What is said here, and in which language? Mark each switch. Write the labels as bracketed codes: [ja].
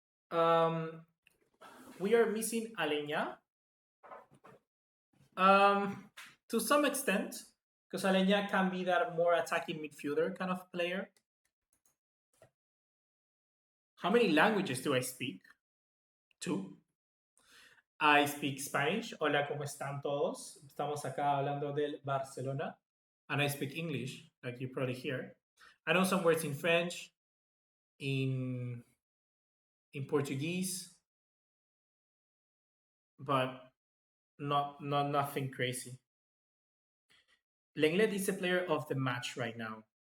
[en] Um, we are missing Alenya. To some extent, because Alenya can be that more attacking midfielder kind of player. How many languages do I speak? Two. I speak Spanish. [es] Hola, ¿cómo están todos? Estamos acá hablando del Barcelona. [en] And I speak English, like you probably hear. I know some words in French, in Portuguese, but not nothing crazy. Lenglet is the player of the match right now.